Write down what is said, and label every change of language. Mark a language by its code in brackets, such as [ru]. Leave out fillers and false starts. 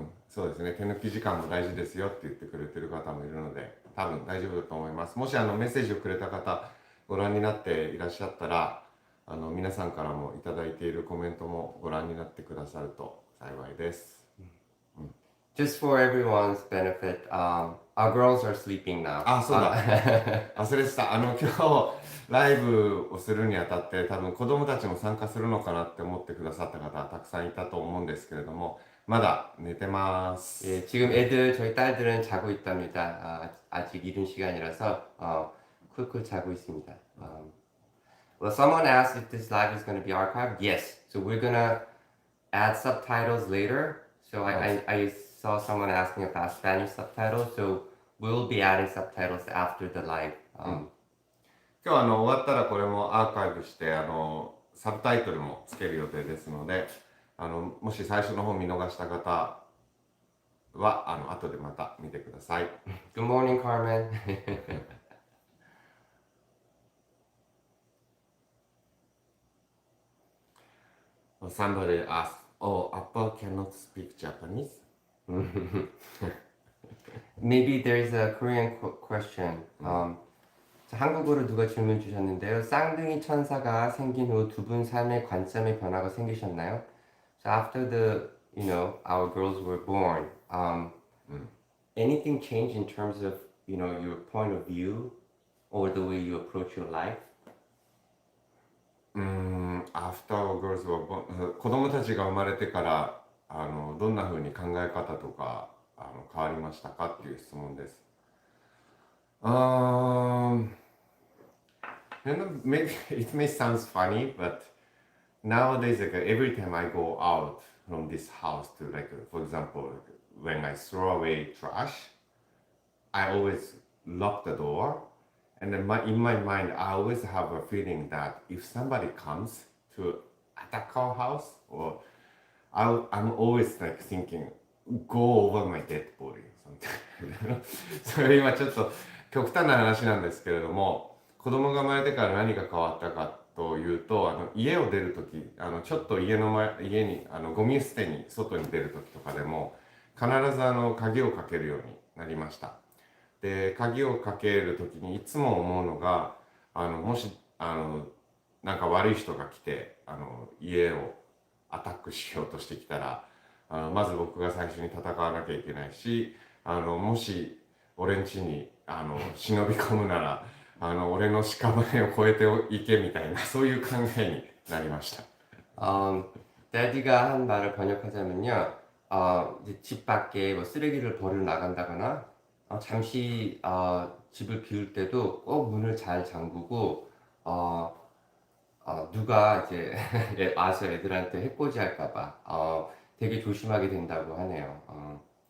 [ja] そうですね、手抜き時間も大事ですよって言ってくれてる方もいるので多分大丈夫だと思います。もしメッセージをくれた方ご覧になっていらっしゃったら皆さんからもいただいているコメントもご覧になってくださると幸いです。 [en] Just for everyone's benefit, our girls are sleeping now. [ja] あ、そうだ。忘れてた。今日ライブをするにあたって多分子供たちも参加するのかなって思ってくださった方たくさんいたと思うんですけれども、まだ寝てます。 [ko] 예, 지금 저희 딸들은 자고 있답니다. 아직 이른 시간이라서 쿨쿨 자고 있습니다. [en] Well, someone asked if this live is going to be archived. Yes. So we're going to add subtitles later. So I saw someone asking about Spanish subtitles. So we'll be adding subtitles after the live. [ja] 今日終わったらこれもアーカイブしてサブタイトルもつける予定ですので、もし最初の方見逃した方は後でまた見てください。 [en] Good morning, Carmen. Somebody asked, "Oh, Appa cannot speak Japanese?" Maybe there's a Korean question. [ko] 자, 한국어로 누가 질문 주셨는데요. 쌍둥이 천사가 생긴 후 두 분 삶의 관점의 변화가 생기셨나요? [en] So after our girls were born, anything changed in terms of, you know, your point of view or the way you approach your life? after girls were born [ja] 子供たちが生まれてからどんな風に考え方とか変わりましたかっていう質問です。 [en] Um, maybe it may sound funny, but nowadays, like every time I go out from this house to like, for example, when I throw away trash, I always lock the door, and then in my mind, I always have a feeling that if somebody comes to attack our house, or I'm always like thinking, go over my dead body or something. [ja] それ今ちょっと極端な話なんですけれども、子供が生まれてから何が変わったかというと、家を出るとき、ちょっと家にゴミ捨てに外に出るときとかでも、必ず鍵をかけるようになりました。で、鍵をかけるときにいつも思うのが、もしなんか悪い人が来て家をアタックしようとしてきたら、まず僕が最初に戦わなきゃいけないし、もし俺ん家に忍び込むなら俺の屍を越えていけみたいなそういう考えになりました。 [ko] 데디가 한 말을 번역하자면요, 이제 집 밖에 뭐 쓰레기를 버리러 나간다거나, 잠시 집을 비울 때도 꼭 문을 잘 잠그고, 누가 이제 와서 애들한테 해코지 할까봐 되게 조심하게 된다고 하네요.